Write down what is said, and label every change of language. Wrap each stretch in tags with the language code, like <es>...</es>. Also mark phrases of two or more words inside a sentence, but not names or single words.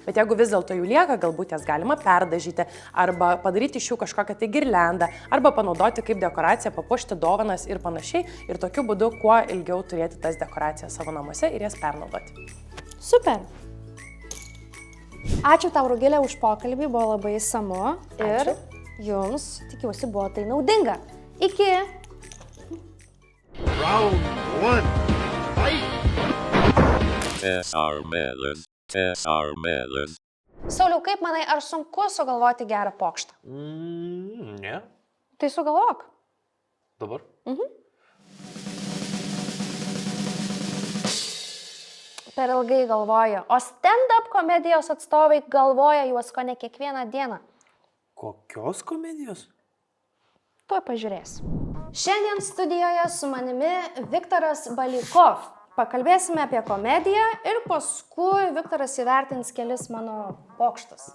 <lt>Bet jeigu vis dėlto jų lieka, galbūt jas galima perdažyti arba padaryti iš jų kažkokią tai girliandą arba panaudoti kaip dekoraciją, papuošti dovanas ir panašiai ir tokiu būdu kuo ilgiau turėti tas dekoracijas savo namuose ir jas pernaudoti. Super! Ačiū tau, Rugilė, už pokalbį, buvo labai išsamu ir jums, tikiuosi, buvo tai naudinga. Iki!</lt> <en>Round 1, fight! SR Melon.</en> <lt>Sauliau, kaip manai, ar sunku sugalvoti gerą pokštą? Ne. Tai sugalvok. Dabar? Per ilgai galvoju, o stand-up komedijos atstovai galvoja juos kone kiekvieną dieną. Kokios komedijos? Tuoj pažiūrės. Šiandien studijoje su manimi Viktoras Balykov. Pakalbėsime apie komediją ir paskui Viktoras įvertins kelis mano pokštus.</lt>